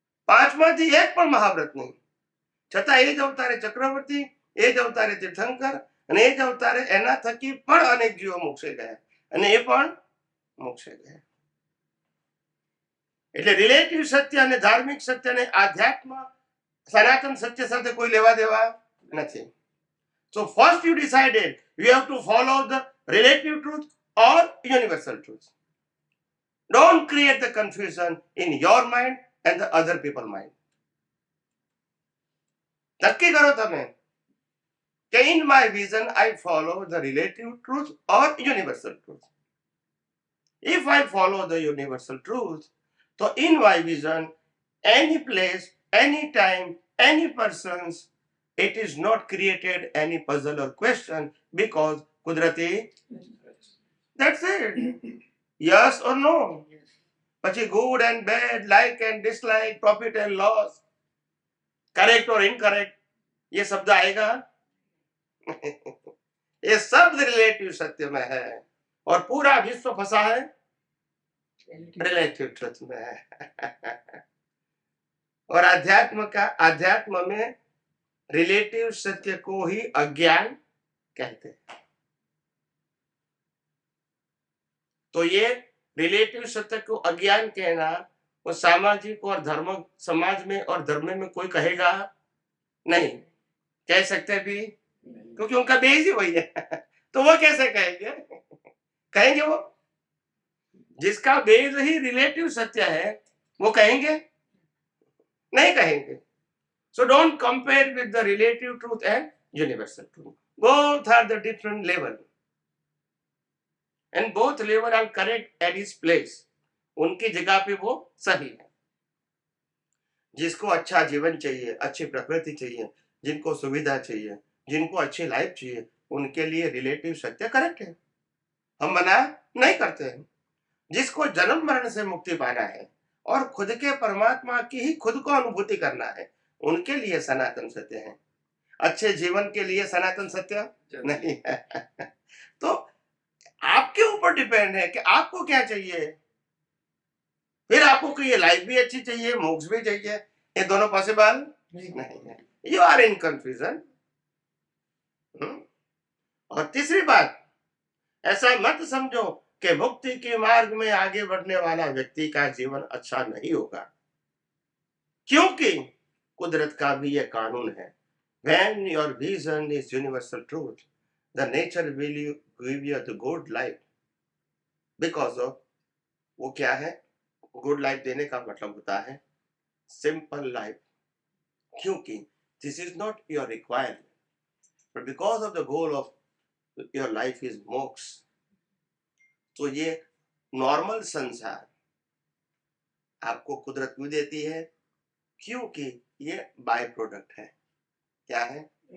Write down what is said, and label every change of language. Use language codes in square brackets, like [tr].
[gu] 5 માંથી એક પણ મહાવ્રત નહીં. છતાં એ જ અવતારે ચક્રવર્તી, એ જ અવતારે તીર્થંકર, અને એ જ અવતારે એના થકી પણ અનેક જીવો મોક્ષે ગયા, અને એ પણ મોક્ષે ગયા. એટલે રિલેટિવ સત્ય અને ધાર્મિક સત્ય અને આધ્યાત્મ સનાતન સત્ય સાથે કોઈ લેવા દેવા નથી. [en] So first you decided you have to follow the relative truth or universal truth. Don't create the confusion in your mind and the other people's mind. [gu] નક્કી કરો તમે કે [en] in my vision I follow the relative truth or universal truth. If I follow the universal truth, so in my vision, any place, any time, any persons, it is not created any puzzle or question because Kudrati, that's it. Yes or no? [gu] પછી [en] good and bad, like and dislike, profit and loss, correct or incorrect, [hi] ये शब्द आएगा? ये सब relative सत्य में है और पूरा विश्व फंसा है रिलेटिव ट्रुथ में है. और अध्यात्म में रिलेटिव सत्य को ही अज्ञान कहते हैं. तो ये रिलेटिव सत्य को अज्ञान कहना वो सामाजिक और धर्म समाज में और धर्म में कोई कहेगा नहीं. कह सकते भी क्योंकि उनका बेस ही वही है. तो वो कैसे कहेंगे? कहेंगे वो जिसका बेस ही रिलेटिव सत्य है वो कहेंगे? नहीं कहेंगे. [en] So don't compare with the relative truth and universal truth. Both are the different level. And both level are correct at its place. [hi] उनकी जगह पे वो सही है. जिसको अच्छा जीवन चाहिए, अच्छी प्रकृति चाहिए, जिनको सुविधा चाहिए, जिनको अच्छी लाइफ चाहिए, उनके लिए रिलेटिव सत्य करेक्ट है. हम मना नहीं करते हैं. जिसको जन्म मरण से मुक्ति पाना है और खुद के परमात्मा की ही खुद को अनुभूति करना है, उनके लिए सनातन सत्य है. अच्छे जीवन के लिए सनातन सत्य नहीं है. तो आपके ऊपर डिपेंड है कि आपको क्या चाहिए. फिर आपको ये लाइफ भी अच्छी चाहिए, मोक्ष भी चाहिए, ये दोनों पॉसिबल नहीं है. [en] You are in confusion. [hi] और तीसरी बात, ऐसा मत समझो कि मुक्ति के मार्ग में आगे बढ़ने वाला व्यक्ति का जीवन अच्छा नहीं होगा, क्योंकि कुदरत का भी यह कानून है. [en] When your vision is universal truth, the nature will give you the good life. Because of [hi] वो क्या है? [en] good life [hi] देने का मतलब होता है [en] simple life, [hi] क्योंकि [en] This is not your requirement, but because of the goal of your life is moksha. [hi] तो ये नॉर्मल संसार आपको कुदरत भी देती है, क्योंकि ये बाय प्रोडक्ट है। क्या है?